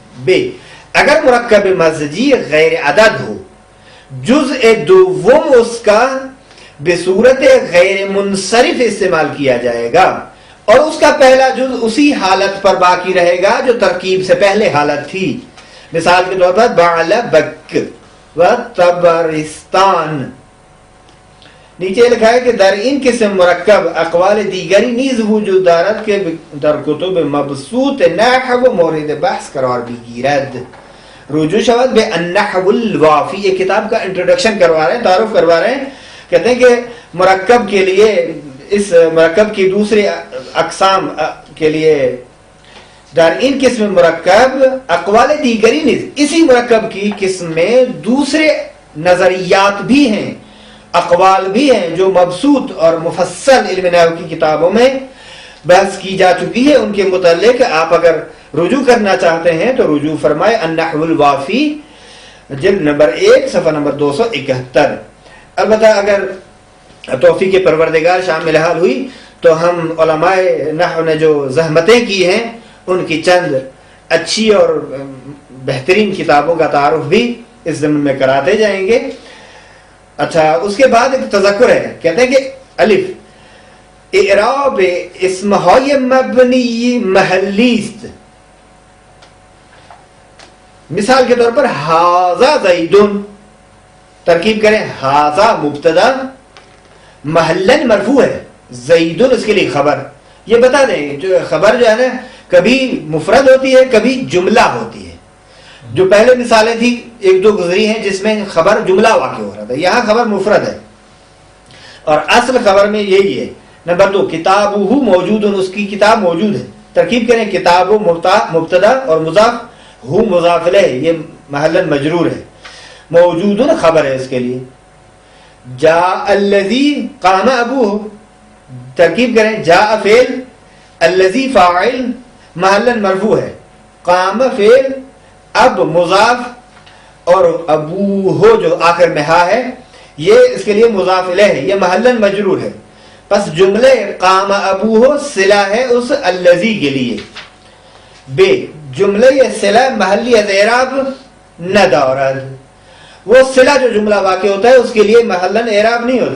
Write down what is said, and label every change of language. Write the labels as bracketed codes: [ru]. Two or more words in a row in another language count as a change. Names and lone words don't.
[ur] بے اگر مرکب مزجی غیر عدد ہو، جزء دوم اس کا بصورت غیر منصرف استعمال کیا جائے گا اور اس کا پہلا جز اسی حالت پر باقی رہے گا جو ترکیب سے پہلے حالت تھی. مثال کے طور پر بعل بک و تبرستان. نیچے لکھا ہے کہ [fa] در ان قسم مرکب اقوال دیگری نیز وجود دارد کے در کتب مبسوط نحو مورد بحث قرار بگیرد. رجوع شود بے النحو الوافی. [ur] یہ کتاب کا انٹروڈکشن کروا رہے ہیں، تعارف کروا رہے ہیں. کہتے ہیں کہ مرکب کے لیے، اس مرکب کی دوسری اقسام کے لیے [fa] در ان قسم مرکب اقوال دیگری نیز، [ur] اسی مرکب کی قسم میں دوسرے نظریات بھی ہیں، اقوال بھی ہیں جو مبسوط اور مفصل علم نحو کی کتابوں میں بحث کی جا چکی ہے. ان کے متعلق آپ اگر رجوع کرنا چاہتے ہیں تو رجوع فرمائے النحو الوافی جلد نمبر 1 صفحہ نمبر 271. البتہ اگر توفیق پروردگار شامل حال ہوئی تو ہم علماء نحو نے جو زحمتیں کی ہیں ان کی چند اچھی اور بہترین کتابوں کا تعارف بھی اس ضمن میں کراتے جائیں گے. اچھا، اس کے بعد ایک تذکر ہے. کہتے ہیں کہ [fa] الف اعراب اسمهای مبنی محلی است. [ur] مثال کے طور پر [ar] ھذا زیدن، [ur] ترکیب کریں ھذا مبتدا محلن مرفوع ہے، زیدن اس کے لیے خبر. یہ بتا دیں جو خبر جو ہے نا کبھی مفرد ہوتی ہے کبھی جملہ ہوتی ہے. جو پہلے مثالیں تھی ایک دو گزری ہیں جس میں خبر جملہ واقع ہو رہا تھا، یہاں خبر مفرد ہے اور اصل خبر میں یہی ہے. نمبر 2 [ar] کتابہ موجود، [ur] اس کی کتاب موجود ہے. ترکیب کریں کتاب مبتدا اور مضاف ہو مضاف الیہ، یہ محلن مجرور ہے. موجود خبر ہے اس کے لیے. [ar] جاء الذی قام ابوہ، [ur] ترکیب کریں، جاء فعل، الذی فاعل محلا مرفوع ہے، قام فعل، اب مضاف، اور ابوہ جو آخر میں ہا ہے یہ اس کے لیے مضاف الیہ ہے، یہ محلا مجرور ہے. پس جملے [ar] قام ابوہ [ur] صلہ ہے اس الذی کے لیے. [fa] بے جملے یہ صلہ محلی اعراب نہ دارد، [ur] وہ صلہ جو جملہ واقع ہوتا ہے اس کے لیے محلاً اعراب نہیں ہوتا.